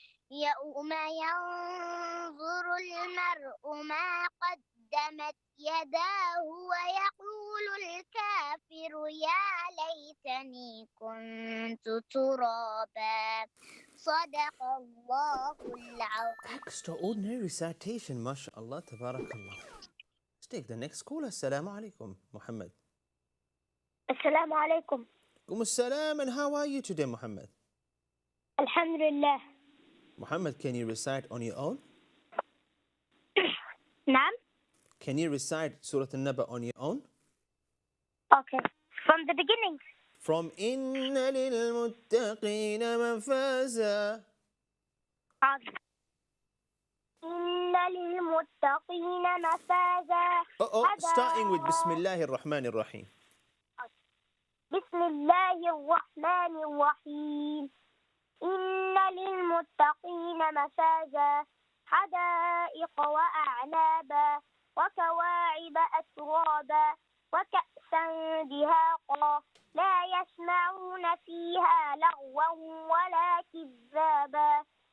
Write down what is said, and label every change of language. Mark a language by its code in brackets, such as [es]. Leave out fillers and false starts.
[ar] يوم ينظر المرء ما قدمت يداه ويقول الكافر يا ليتني كنت ترابا صدق الله العظيم. [en] Extraordinary recitation, mashallah, tabarakallah. Let's take the next caller. Assalamu alaikum, Muhammad. [ar] السلام عليكم. [en] Assalam, and how are you today, Muhammad? [ar] الحمد لله. [en] Muhammad, can you recite on your own? [ar] نعم. [en] Can you recite Surah An-Naba on your own? Okay. From the beginning. [ar] From إِنَّ لِلْمُتَّقِينَ مَفَازًا. إن للمتقين مفازا. [en] Starting with Bismillahir Rahmanir Rahim. [ar] بسم الله الرحمن الرحيم. إن للمتقين مفازا حدائق وأعنابا وكواعب أترابا وكأسا دهاقا لا يسمعون فيها لغوا ولا كذابا